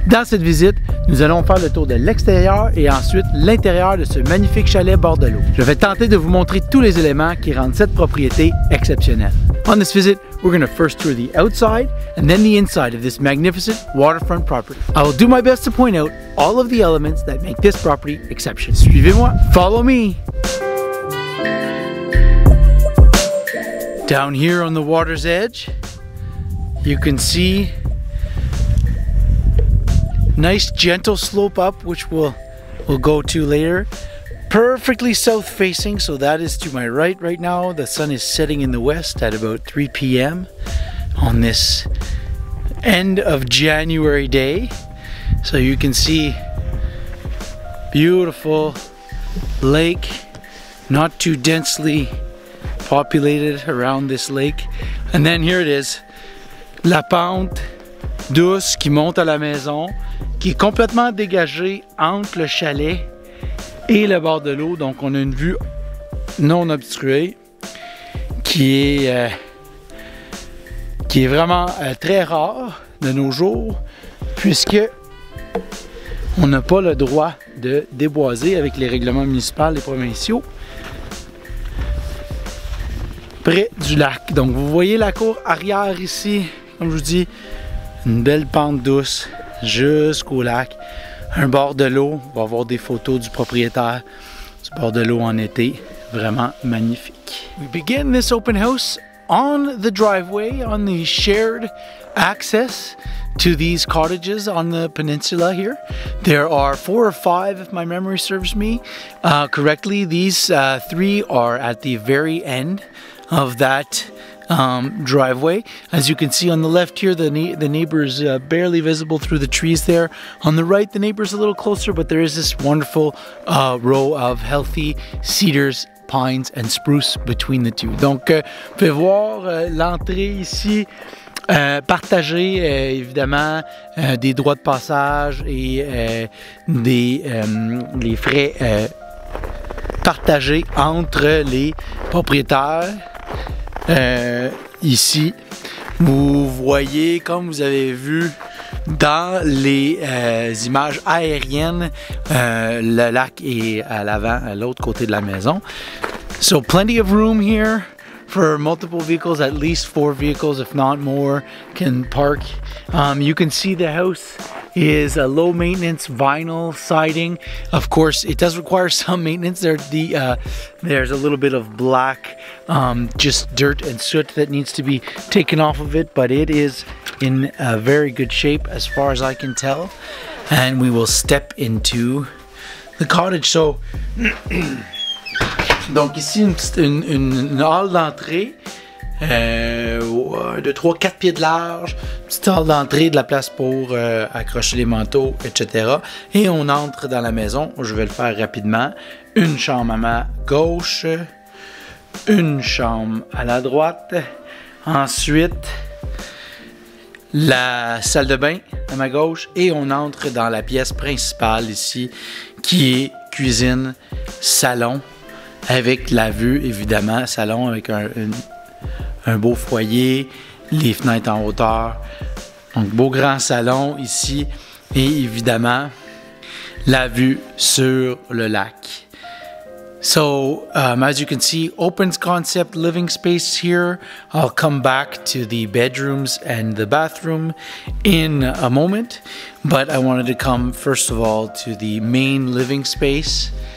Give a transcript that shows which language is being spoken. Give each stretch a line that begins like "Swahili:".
French: Dans cette visite, nous allons faire le tour de l'extérieur et ensuite l'intérieur de ce magnifique chalet bord de l'eau. Je vais tenter de vous montrer tous les éléments qui rendent cette propriété exceptionnelle.
English: On this visit, we're going to first tour the outside and then the inside of this magnificent waterfront property. I will do my best to point out all of the elements that make this property exceptional.
French: Suivez-moi.
English: Follow me. Down here on the water's edge, you can see nice gentle slope up, which we'll go to later. Perfectly south facing, so that is to my right now. The sun is setting in the west at about 3 p.m. on this end of January day. So you can see beautiful lake, not too densely populated around this lake. And then here it is,
French: la pente douce qui monte à la maison, qui est complètement dégagée entre le chalet et le bord de l'eau. Donc on a une vue non obstruée qui est vraiment très rare de nos jours, puisque on n'a pas le droit de déboiser avec les règlements municipaux et provinciaux près du lac. Donc vous voyez la cour arrière ici, comme je vous dis, une belle pente douce jusqu'au lac, un bord de l'eau. On va voir des photos du propriétaire du bord de l'eau en été, vraiment magnifique.
English: We begin this open house on the driveway, on the shared access to these cottages on the peninsula here. There are 4 or 5, if my memory serves me correctly. These 3 are at the very end of that driveway. As you can see on the left here, the neighbor is barely visible through the trees there. On the right, the neighbor's a little closer, but there is this wonderful row of healthy cedars, pines and spruce between the two.
French: Donc, vous pouvez voir l'entrée ici partagée, évidemment, des droits de passage et les frais partagés entre les propriétaires. Ici, vous voyez, comme vous avez vu dans les images aériennes, le lac est à l'avant, à l'autre côté de la maison.
English: So plenty of room here for multiple vehicles, at least 4 vehicles, if not more, can park. You can see the house is a low maintenance vinyl siding. Of course, it does require some maintenance. There's a little bit of black, just dirt and soot that needs to be taken off of it, but it is in a very good shape as far as I can tell. And we will step into the cottage.
French: So, donc ici une halle d'entrée de 3-4 pieds de large, petite hall d'entrée, de la place pour accrocher les manteaux, etc. Et on entre dans la maison. Je vais le faire rapidement. Une chambre à ma gauche, une chambre à la droite, ensuite la salle de bain à ma gauche, et on entre dans la pièce principale ici qui est cuisine, salon, avec la vue évidemment, salon avec un beau foyer, les fenêtres en hauteur, donc beau grand salon ici, et évidemment la vue sur le lac.
English: So as you can see, open concept living space here. I'll come back to the bedrooms and the bathroom in a moment, but I wanted to come first of all to the main living space.